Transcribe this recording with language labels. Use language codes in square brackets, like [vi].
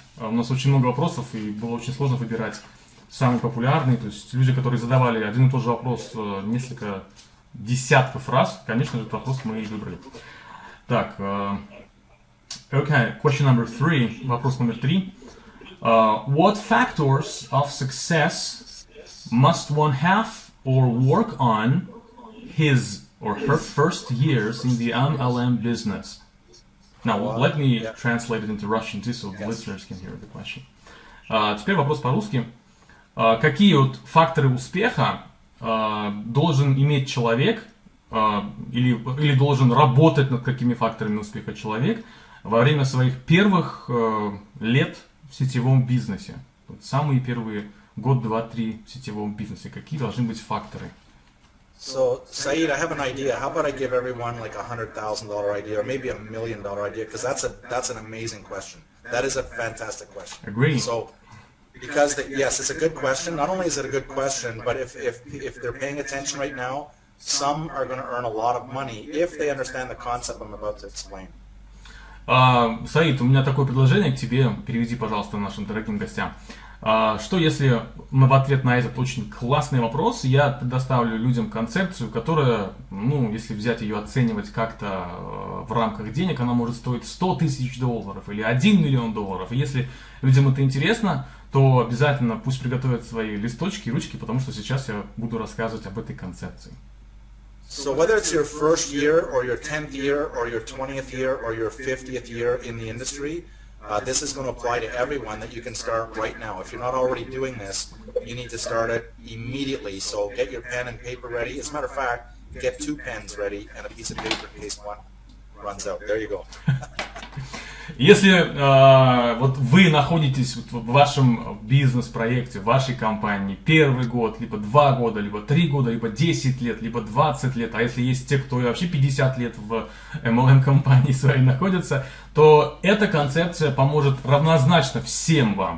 [ru] У нас очень много вопросов, и было очень сложно выбирать самый популярный, то есть люди, которые задавали один и тот же вопрос несколько десятков раз, конечно же, этот вопрос мы и выбрали. Так, okay, [en] question number 3, [ru] вопрос номер 3. [en] What factors of success must one have or work on his or her first years in the MLM business? Now, let me translate it into Russian too, so the listeners can hear the question. [ru] Теперь вопрос по-русски. Какие вот факторы успеха должен иметь человек, или должен работать над какими факторами успеха человек во время своих первых лет в сетевом бизнесе? Вот самые первые год, два, три в сетевом бизнесе. Какие должны быть факторы? [en] So, Saeed, I have an idea. How about I give everyone like $100,000 idea or maybe $1 million idea? Because that's an amazing question. That is a fantastic question. Agree. So, because yes, it's a good question. Not only is it a good question, but if they're paying attention right now, some are going to earn a lot of money if they understand the concept I'm about to explain. [ru] Саид, у меня такое предложение к тебе. Переведи, пожалуйста, нашим дорогим гостям. Что если в ответ на этот очень классный вопрос я предоставлю людям концепцию, которая, если взять ее оценивать как-то в рамках денег, она может стоить $100 тысяч или $1 миллион. И если людям это интересно, то обязательно пусть приготовят свои листочки и ручки, потому что сейчас я буду рассказывать об этой концепции. [en] So whether it's your first year or your 10th year or your 20th year or your 50th year in the industry, this is going to apply to everyone that you can start right now. If you're not already doing this, you need to start it immediately. So get your pen and paper ready. As a matter of fact, get 2 pens ready and a piece of paper in case one runs out. There you go. [ru] Если вот вы находитесь в вашем бизнес-проекте, в вашей компании первый год, либо 2 года, либо 3 года, либо 10 лет, либо 20 лет, а если есть те, кто вообще 50 лет в MLM-компании своей находятся, то эта концепция поможет равнозначно всем вам.